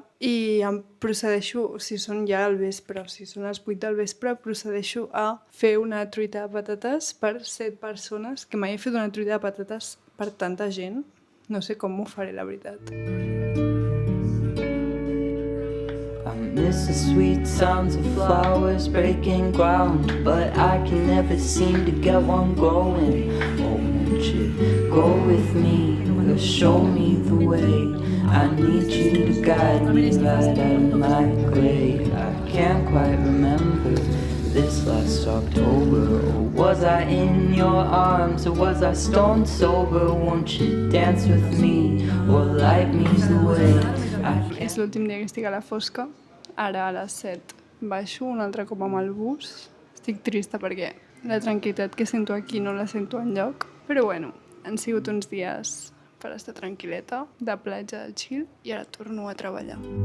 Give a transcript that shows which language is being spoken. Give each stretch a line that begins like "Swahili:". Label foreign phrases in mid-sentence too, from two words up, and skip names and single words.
Catalan: I em procedeixo, o sigui, són ja al vespre, o sigui, són les 8 del vespre, procedeixo a fer una truita de patates per 7 persones, que mai he fet una truita de patates per tanta gent. No sé com ho faré, la veritat.
English: I miss the sweet sounds of flowers breaking ground, but I can never seem to get one growing. Oh, won't you go with me, or show me the way? I need you to guide me right out of my grave. I can't quite remember this last October. Or was I in your arms, or was I stone sober? Won't you dance with me, or light me the way?
Catalan: És l'últim dia que estic a la fosca. Ara a les 7 baixo un altre cop amb el bus. Estic trista perquè la tranquil·litat que sento aquí no la sento enlloc. Però bueno, han sigut uns dies per estar tranquil·leta, de platja, de chill, i ara torno a treballar.